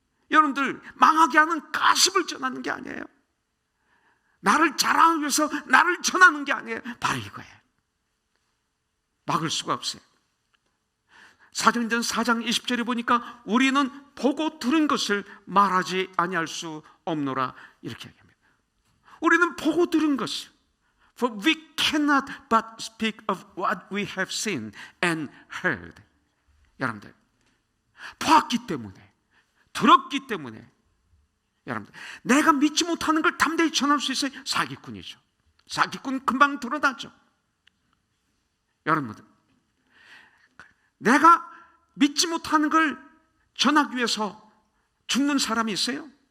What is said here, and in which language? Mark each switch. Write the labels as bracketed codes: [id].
[ko] 여러분들 망하게 하는 가십을 전하는 게 아니에요. 나를 자랑하기 위해서 나를 전하는 게 아니에요. 바로 이거예요. 막을 수가 없어요. 사도행전 4장 20절에 보니까 우리는 보고 들은 것을 말하지 아니할 수 없노라 이렇게 얘기합니다. 우리는 보고 들은 것을, [en] for we cannot but speak of what we have seen and heard. [ko] 여러분들 보았기 때문에, 들었기 때문에, 여러분들 내가 믿지 못하는 걸 담대히 전할 수 있어요. 사기꾼이죠. 사기꾼 금방 드러나죠. 여러분들 내가 믿지 못하는 걸 전하기 위해서 죽는 사람이 있어요?